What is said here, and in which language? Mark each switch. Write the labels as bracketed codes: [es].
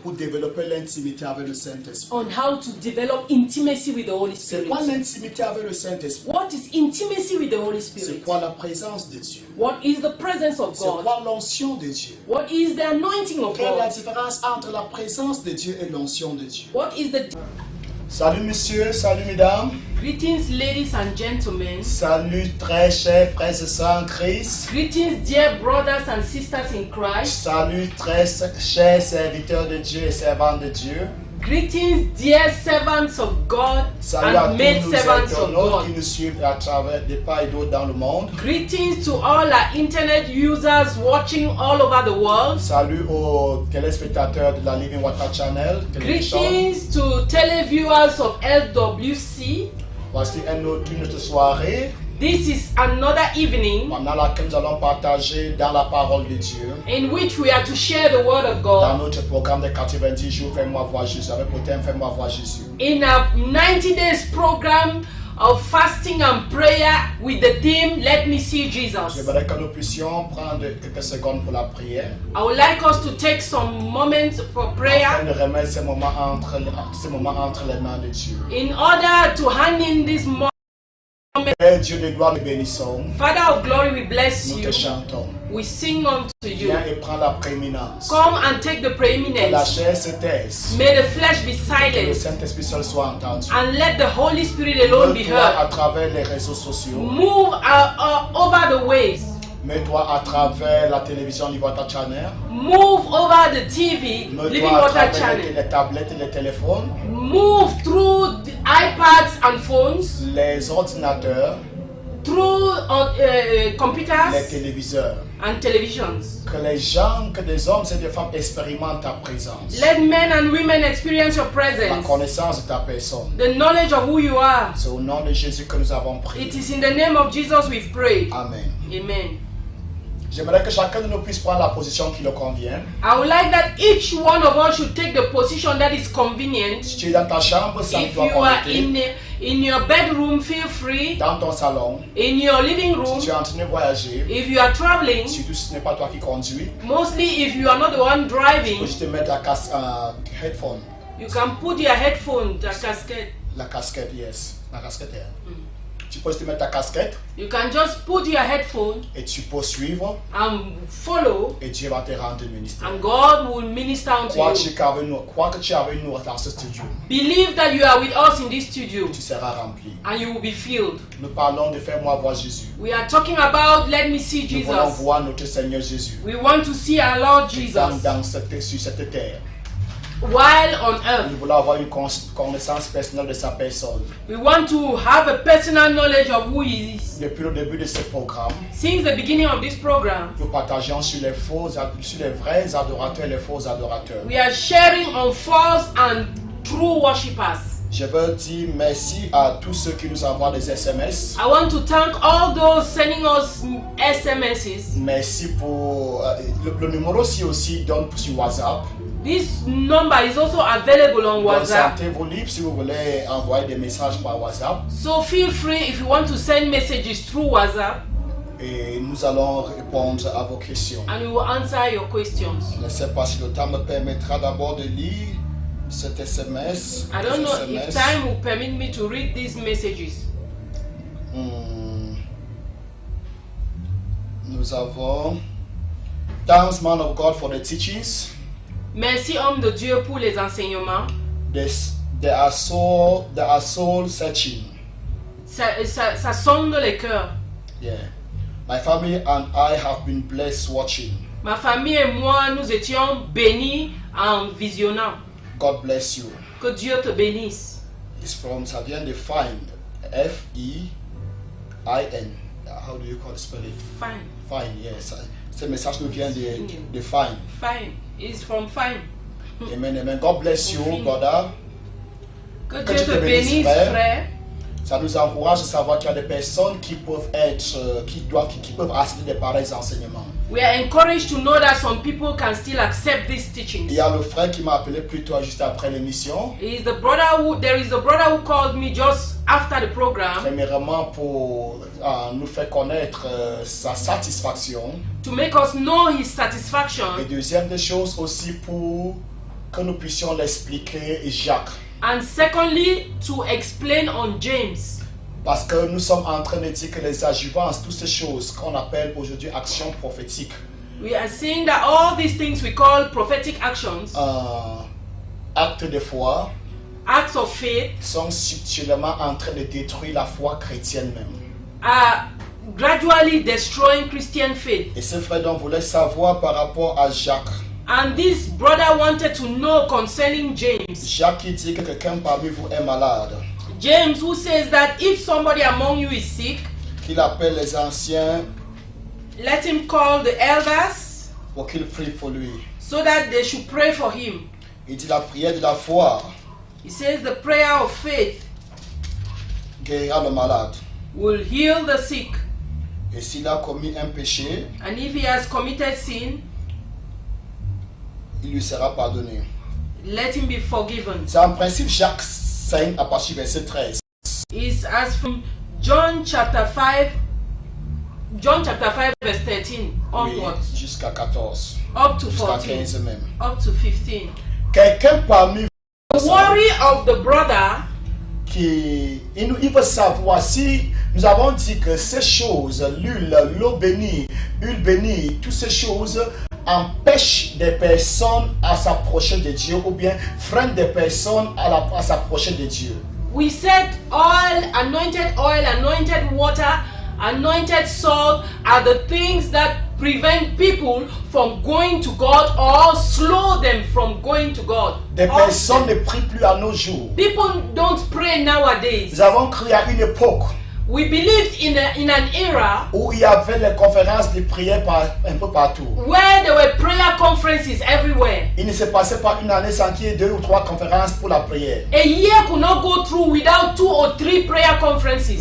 [fr] pour développer l'intimité avec le Saint-Esprit. [en] on how to develop intimacy with the Holy [fr] C'est [en] Spirit. [fr] quoi l'intimité avec le Saint-Esprit? [en] What is intimacy with the Holy [fr] C'est [en] Spirit? [fr] quoi la présence de Dieu? [en] What is the presence of [fr] C'est [en] God? [fr] quoi l'onction de Dieu? [en] What is the anointing of [fr] Quelle est la [en] God? [fr] différence entre la présence de Dieu et l'onction de Dieu? [en] What is the [fr] Salut monsieur, salut mesdames, [en] greetings, ladies and gentlemen? [fr] salut très chers frères et sœurs en Christ, [en] Greetings, dear brothers and sisters in Christ. [fr] salut très chers serviteurs de Dieu et servantes de Dieu, [en] Greetings, dear servants of God [fr] salut à [en] and maid [fr] tous nos [en] servants of [fr] internautes qui [en] God. [fr] nous suivent à travers des part et d'autre dans le monde. [en] Greetings to all our internet users watching all over the world. [fr] Salut aux téléspectateurs de la Living Water Channel. Télévision. [en] Greetings to televiewers of LWC. [fr] Voici une autre soirée [en] This is another evening [fr] pendant laquelle nous allons partager dans la parole de Dieu. [en] in which we are to share the word of [fr] Dans [en] God. [fr] notre programme de 90 jours, fais-moi voir Jésus. Avec le thème, fais-moi voir Jésus. [en] In a 90 days program of fasting and prayer with the theme, Let Me See Jesus. [fr] J'aimerais que nous puissions prendre quelques secondes pour la prière. [en] I would like us to take some moments for prayer [fr] Afin de remettre ces moments entre les mains de Dieu. [en] in order to hand in this moment. [fr] Père Dieu de gloire, nous bénissons. [en] Father of glory, we bless [fr] Nous [en] you. [fr] te chantons. [en] We sing unto you. [fr] Viens et prends la prééminence. [en] Come and take the [fr] Que la [en] preeminence. [fr] chair se taise. [en] May the flesh be [fr] Que le Saint-Esprit seul soit entendu. [en] and let the Holy Spirit alone be [fr] Mets-toi à [en] heard. [fr] travers les réseaux sociaux. [en] Move over the ways. [fr] Mets-toi à travers la télévision Living Water Channel. [en] Move over the TV, Living [fr] Mets-toi à [en] Water [fr] travers [en] Channel. [fr] les tablettes et les téléphones. [en] Move through the iPads and phones, [fr] Les ordinateurs, [en] through [fr] les [en] computers [fr] téléviseurs. [en] and televisions. [fr] Que les gens, que des hommes et des femmes expérimentent ta présence. [en] Let men and women experience your [fr] La [en] presence, [fr] connaissance de ta personne. [en] the knowledge of who you are. [fr] C'est au nom de Jésus que nous avons prié. [en] It is in the name of Jesus we've prayed. [fr] Amen. [en] Amen. [fr] J'aimerais que chacun de nous puisse prendre la position qui le convient. [en] I would like that each one of us should take the position that is convenient. [fr] Si tu es dans ta chambre, [en] If [fr] sens-toi [en] you are [fr] connecté. [en] in your bedroom, feel free. [fr] Dans ton salon, [en] In your living room, [fr] si tu es en train de voyager, [en] if you are traveling, [fr] surtout si ce n'est pas toi qui conduis, [en] mostly if you are not the one [fr] tu [en] driving, [fr] peux juste te mettre headphone. [en] you can put your headphone, the casket. [fr] La casquette, yes. La casquette. Tu peux juste te mettre ta casquette [en] You can just put your headphone [fr] et tu peux suivre [en] and follow, [fr] et Dieu va te rendre ministère. [en] and God will minister unto [fr] Crois [en] you. [fr] que tu es avec nous dans ce studio, [en] Believe that you are with us in this studio [fr] tu seras rempli. [en] and you will be filled. [fr] Nous parlons de fais-moi voir Jésus. [en] We are talking about let me see [fr] Nous voulons [en] Jesus. [fr] voir notre Seigneur Jésus [en] We want to see our Lord Jesus [fr] sur cette terre. [en] while on earth. [fr] Nous voulons avoir une connaissance personnelle de sa personne. [en] We want to have a personal knowledge of who He is. [fr] Depuis le début de ce programme, [en] Since the beginning of this program, [fr] nous partageons sur les vrais adorateurs et les faux adorateurs. [en] we are sharing on false and true worshippers. [fr] Je veux dire merci à tous ceux qui nous envoient des SMS. [en] I want to thank all those sending us SMSs. [fr] Merci pour le numéro aussi donne sur WhatsApp. [en] This number is also available on [fr] Donc, [en] WhatsApp. [fr] sentez-vous libre si vous voulez envoyer des messages par WhatsApp. [en] So feel free if you want to send messages through WhatsApp [fr] Et nous allons répondre à vos questions. [en] and we will answer your questions. [fr] Je ne sais pas si le temps me permettra d'abord de lire cet SMS. [en] I don't know if SMS. time will permit me to read these messages. [fr] Nous avons [en] Thanks, man of God, for the teachings. [fr] Merci homme de Dieu pour les enseignements. [en] They are soul searching. [fr] Ça sonde les cœurs. [en] Yeah. My family and I have been blessed watching. [fr] Ma famille et moi, nous étions bénis en visionnant. [en] God bless you. [fr] Que Dieu te bénisse. Ça vient de [en] Find. F-I-N-D. I-N. How do you call it? Spell it? Fine. Fine, yes. [fr] Ce message nous vient de Fine. [en] Fine. It's from Fine. Amen, amen. God bless you, brother. [fr] Que Dieu te bénisse, frère. Ça nous encourage de savoir qu'il y a des personnes qui peuvent être, qui peuvent assister des pareils enseignements. [en] We are encouraged to know that some people can still accept these teachings. [fr] Il y a le frère qui m'a appelé plus tôt, juste après l'émission. [en] There is the brother who called me just after the program. [fr] Premièrement pour nous faire connaître sa satisfaction. [en] To make us know his satisfaction. [fr] Et deuxième des choses aussi pour que nous puissions l'expliquer Jacques. [en] And secondly, to explain on James. [fr] Parce que nous sommes en train de dire que les adjuvances, toutes ces choses qu'on appelle aujourd'hui actions prophétiques. [en] We are seeing that all these things we call prophetic actions, [fr] actes de foi, [en] acts of faith, [fr] sont subtilement en train de détruire la foi chrétienne même. [en] Are gradually destroying Christian faith. [fr] Et ce frère donc voulait savoir par rapport à Jacques. [en] And this brother wanted to know concerning James. [fr] Jacques qui dit que quelqu'un parmi vous est malade. [en] James, who says that if somebody among you is sick, [fr] qu'il appelle les anciens, [en] let him call the elders, [fr] pour qu'ils prient pour lui. [en] So that they should pray for him. [fr] Il dit la prière de la foi. [en] He says the prayer of faith [fr] guérira le malade. [en] Will heal the sick. [fr] Et s'il a commis un péché, [en] and if he has committed sin, [fr] il lui sera pardonné. [en] Let him be forgiven. [fr] C'est en principe Jacques 5 à partir du verset 13. [en] Is as from John chapter 5 verse 13 onwards. [fr] Oui, jusqu'à 14. [en] Up to [fr] jusqu'à [en] 14. [fr] 15 même. [en] Up to 15. [fr] Quelqu'un parmi vous, [en] the worry of the brother, [fr] il veut savoir si nous avons dit que ces choses, l'huile, l'eau bénie, huile bénie, toutes ces choses empêchent des personnes à s'approcher de Dieu ou bien freinent des personnes à s'approcher de Dieu. [en] We said oil, anointed water, anointed salt are the things that prevent people from going to God or slow them from going to God. [fr] Des personnes ne prient plus à nos jours. [en] People don't pray nowadays. [fr] Nous avons cru à une époque [en] we believed in an era [fr] où il y avait les conférences de prière un peu partout. [en] Where there were prayer conferences everywhere. [fr] Il ne se passait pas une année sans qu'il y ait 2 ou 3 conférences pour la prière. [en] A year could not go through without 2 or 3 prayer conferences.